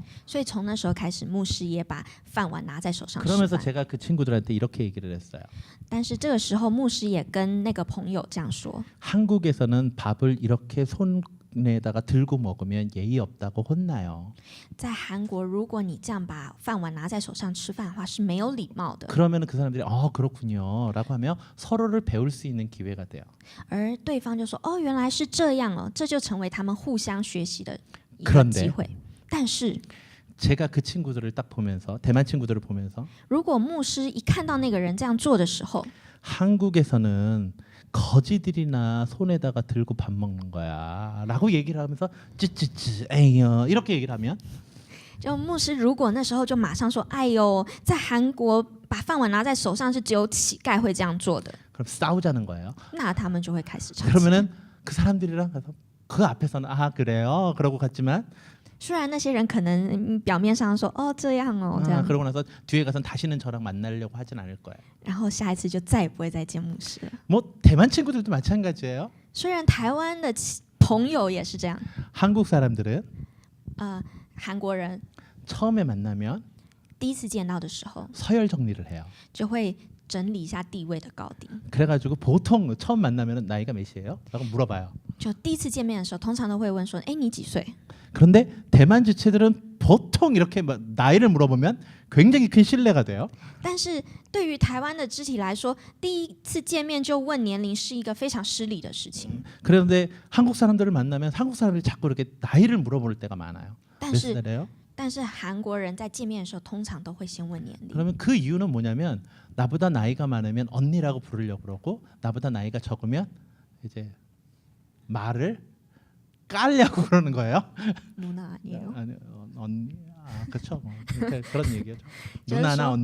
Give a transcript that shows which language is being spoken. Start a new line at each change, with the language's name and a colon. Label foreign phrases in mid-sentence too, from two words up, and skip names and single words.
Chinese: 所以从那时候开始，牧师也把饭碗拿在手上吃
Korean: 그러면서
Chinese: 饭。
Korean: 제가 그 친구들한테 이렇게 얘기를 했어요.
Chinese: 但是这个时候，牧师也跟那个朋友这样说：
Korean: 한국에서는 밥을 이렇게 손에다가 들고 먹으면 예의 없다고 혼나요.
Chinese: 在韩国，如果你这样把饭碗拿在手上吃饭的话，是没有礼貌的。
Korean: 그러면 그 사람들이 그렇군요라고 하며 서로를 배울 수 있는 기회가 돼요.
Chinese: 而对方就说：“哦，原来是这样哦。”这就成为他们互相学习的一个
Korean: 그런데
Chinese: 机会。但是
Korean: 제가 그 친구들을 딱 보면서 대만 친구들을 보면서
Chinese: 如果牧师一看到那个人这样做的时候，
Korean: 한국에서는 거지들이나 손에다가 들고 밥 먹는 거야라고 얘기를 하면서 찌찌찌 에이요 이렇게 얘기를 하면
Chinese: 就牧师如果那时候就马上说：“哎呦，在韩国把饭碗拿在手上是只有乞丐会这样做的。
Korean: 그럼 싸우자는 거예요. ”
Chinese: 那他们就会开始吵架。
Korean: 그러면은 그 사람들이랑 가서 그 앞에서는 그래요 그러고 갔지만
Chinese: 虽然那些人可能表面上说：“哦，这样哦，这样。”
Korean: 그러고 나서 뒤에 가서 다시는 저랑 만나려고 하진 않을 거예요.
Chinese: 然后下一次就再也不会再见牧师了。
Korean: 뭐 대만 친구들도 마찬가지예요.
Chinese: 虽然台湾的朋友也是这样，
Korean: 한국 사람들은
Chinese: 韩国人
Korean: 처음에 만나면
Chinese: 第一次见到的时候，
Korean: 서열 정리를 해요.
Chinese: 就会整理一下地位的高低。
Korean: 그래가지고 보통 처음 만나면 나이가 몇이에요? 라고 물어봐요.
Chinese: 就第一次见面的时候，通常都会问说：“哎，你几岁
Korean: 그런데 대만 지체들은 보통 이렇게 나이를 물어보면 굉장히 큰 신뢰가 돼요. ？”
Chinese: 但是对于台湾的肢体来说，第一次见面就问年龄是一个非常失礼的事情。
Korean: 그런데 한국 사람들을 만나면 한국 사람들이 자꾸 이렇게 나이를 물어볼 때가 많아요.
Chinese: 但
Korean: 몇
Chinese: 是
Korean: 살이에요?
Chinese: 但是韩国人在见面的时候，通常都会先问年龄。
Korean: 그러면 그 이유는 뭐냐면 나보다 나이가 많으면 언니라고 부르려고 그러고 나보다 나이가 적으면 이제 말을 깔려고 그러는 거예요. 누나 아니에요? 아니, 언니, 그렇죠. 뭐 그런 얘기죠. 저는 누나나 저-